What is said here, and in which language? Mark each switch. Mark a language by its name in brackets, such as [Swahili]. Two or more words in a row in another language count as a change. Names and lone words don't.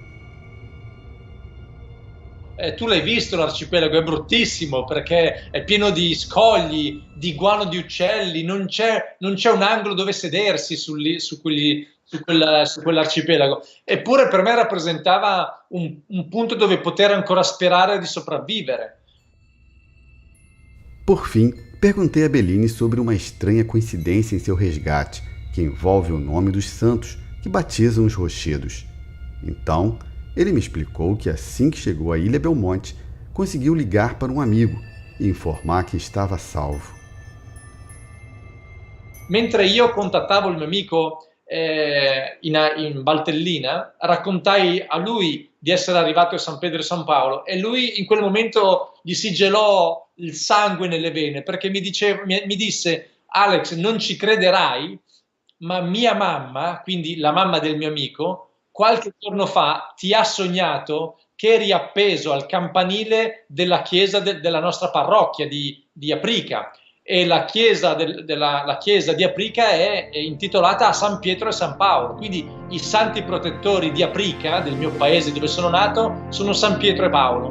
[Italian] Tu l'hai visto l'arcipelago, è bruttissimo perché è pieno di scogli, di guano di uccelli, non c'è un angolo dove sedersi su quell'arcipelago. Eppure per me rappresentava un punto dove poter ancora sperare di sopravvivere. [Portuguese] Por fim, perguntei a Bellini sobre uma estranha coincidência em seu resgate, que envolve o nome dos santos que batizam os rochedos. Então, ele me explicou que assim que chegou à Ilha Belmonte, conseguiu ligar para um amigo e informar que estava salvo. [Italian] Mentre io contattavo il mio amico in Valtellina, raccontai a lui di essere arrivato a San Pedro e San Paolo e lui in quel momento gli si gelò il sangue nelle vene perché mi disse: Alex, non ci crederai, ma mia mamma, quindi la mamma del mio amico, qualche giorno fa ti ha sognato che eri appeso al campanile della chiesa della nostra parrocchia di Aprica, e la chiesa, la chiesa di Aprica è intitolata a San Pietro e San Paolo, quindi i santi protettori di Aprica, del mio paese dove sono nato, sono San Pietro e Paolo.